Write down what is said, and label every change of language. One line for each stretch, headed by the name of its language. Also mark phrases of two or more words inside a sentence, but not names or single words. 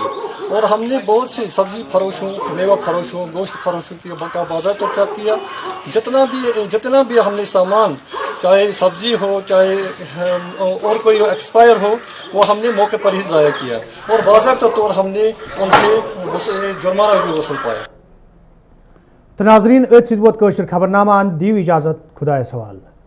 Urdu: اور ہم نے بہت سی سبزی فروشوں, میوہ فروشوں, گوشت فروشوں کا باضابطہ چیک کیا. جتنا بھی ہم نے سامان, چاہے سبزی ہو چاہے اور کوئی ایکسپائر ہو, وہ ہم نے موقع پر ہی ضائع کیا اور باضابطہ طور ہم نے ان سے جرمانہ بھی وصول پایا.
Kashmiri: تو ناظرین ات ست ووت خبر نامہ دیو اجازت, خدایس حوالہ.